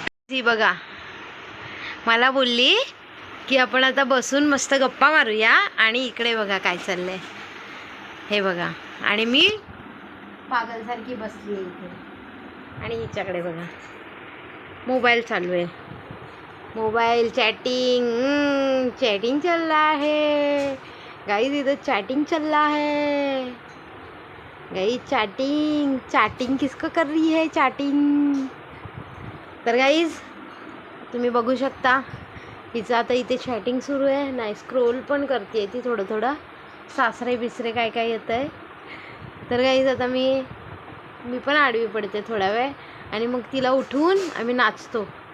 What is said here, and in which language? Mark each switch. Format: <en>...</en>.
<mr>ती बघा मला बोलली की आपण आता बसून मस्त गप्पा मारूया आणि इकडे बघा काय चाललंय हे बघा. आणि मी पागलसारखी बसली आहे इथे आणि हिच्याकडे बघा मोबाईल चालू आहे.</mr> <hi>मोबाईल चैटिंग चल रहा है गाइस. इधर चैटिंग चल रहा है गाइस. चैटिंग किसको कर रही है चैटिंग.</hi> <mr>तर गाइस तुम्ही बघू शकता हिचं आता इथे चॅटिंग सुरू आहे. नाही स्क्रोल पण करते ती थोडं. सासरे बिसरे काय काय येत आहे. तर गाईज आता मी पण आडवी पडते थोडा वेळ आणि मग तिला उठवून आम्ही नाचतो.</mr>